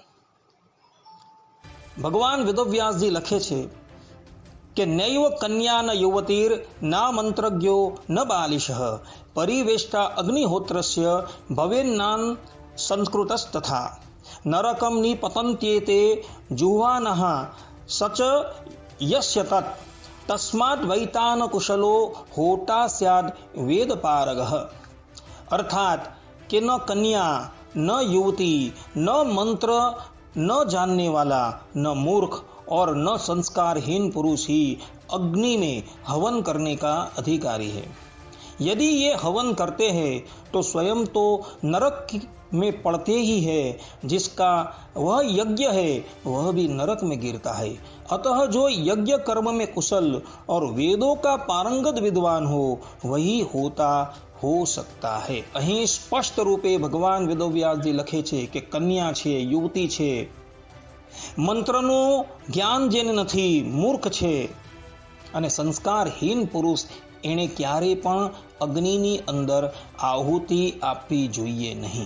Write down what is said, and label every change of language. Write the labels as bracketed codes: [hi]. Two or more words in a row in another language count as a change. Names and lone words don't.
[gu] ભગવાન વેદવ્યાસજી લખે છે કે [sa] नैव कन्या न युवतीर ना मंत्रज्ञो न बालिशः परिवेष्टा अग्निहोत्रस्य भवेन्नान संस्कृतस्तथा नरकम निपतन्त्येते जुह्वानः सच यस्य तत तस्माद वैतान कुशलो होटा स्याद वेदपारगः. [gu] અર્થાત કે ન કન્યા [hi] न युवती न मंत्र न जानने वाला न मूर्ख और न संस्कारहीन पुरुष ही अग्नि में हवन करने का अधिकारी है. यदि ये हवन करते हैं तो स्वयं तो नरक में पड़ते ही है, जिसका वह यज्ञ है वह भी नरक में गिरता है. अतः जो यज्ञ कर्म में कुशल और वेदों का पारंगत विद्वान हो वही होता हो सकता है. [gu] અહીં સ્પષ્ટ રૂપે ભગવાન વેદવ્યાસજી લખે છે કે કન્યા છે, યુવતી છે, મંત્રનું જ્ઞાન જેને નથી, મૂર્ખ છે અને સંસ્કારહીન પુરુષ એણે ક્યારે પણ અગ્નિની અંદર આહુતિ આપવી જોઈએ નહીં.